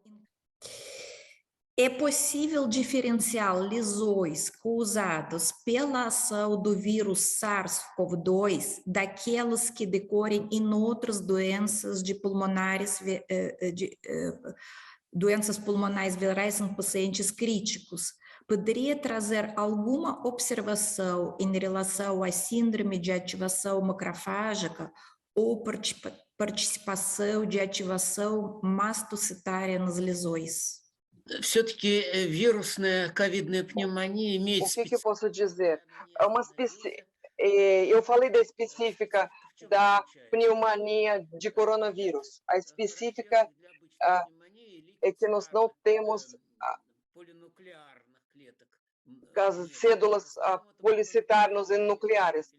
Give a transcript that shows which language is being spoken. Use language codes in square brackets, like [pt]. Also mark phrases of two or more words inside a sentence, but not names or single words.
[pt] É possível diferenciar lesões causadas pela ação do vírus SARS-CoV-2 daquelas que decorrem em outras doenças doenças pulmonares virais em pacientes críticos? Poderia trazer alguma observação em relação à síndrome de ativação macrofágica ou participação de ativação mastocitária nas lesões? [ru] Все-таки вирусная ковидная пневмония имеет... [pt] O que eu posso dizer? Eu falei da específica da pneumonia de coronavírus. A específica é que nós não temos as cédulas policitárias nucleares.